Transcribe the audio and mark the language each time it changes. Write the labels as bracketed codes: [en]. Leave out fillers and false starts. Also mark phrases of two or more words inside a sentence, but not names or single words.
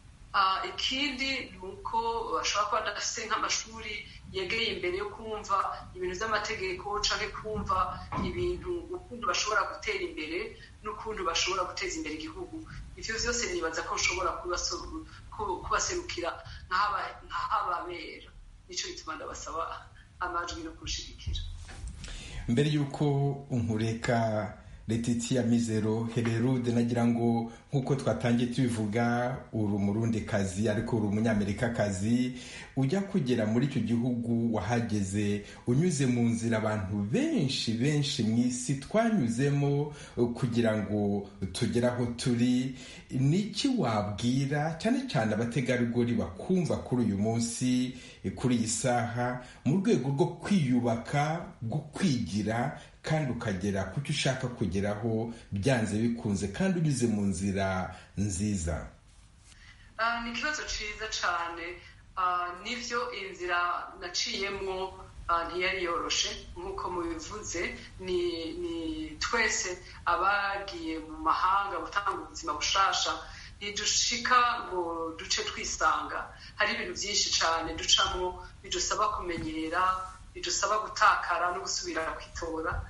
[rn] Ikindi nuko bashobora kuba badafise nk'amashuri yegeye imbere yo kumva ibintu vy'amategeko canke kumva ibintu ukuntu bashobora gutera imbere n'ukuntu bashobora guteza imbere igihugu. Ivyo vyose nibaza ko nshobora kubaserukira nk'ababera. Nico gituma ndabasaba amajwi no kushigikira. [rw] Mbere yuko unkureka Letitia Mizero Hererude, nagira ngo nkuko twatangiye tubivuga, uri umurundikazi ariko uri umunyamerikakazi, ujya kugera muri icyo gihugu wahageze unyuze mu nzira abantu benshi mu isi twanyuzemo kugira ngo tugere aho turi. Niki wabwira cyane cyane abategarugori bakumva kuri uyu munsi, kuri iyi saha, mu rwego rwo kwiyubaka, rwo kwigira kandi ukagera ku cyo ushaka kugeraho byanze bikunze kandi unyuze mu nzira nziza? [rn] Ni ikibazo cyiza cyane. Nivyo inzira naciyemwo ntiyari yoroshe nk'uko mubivuze. Ni twese abagiye mu mahanga gutanga ubuzima bushasha ntidushika ngo duce twisanga. [rw] Hari ibintu byinshi cyane ducamo bidusaba kumenyera, bidusaba gutakara no gusubira kwitora.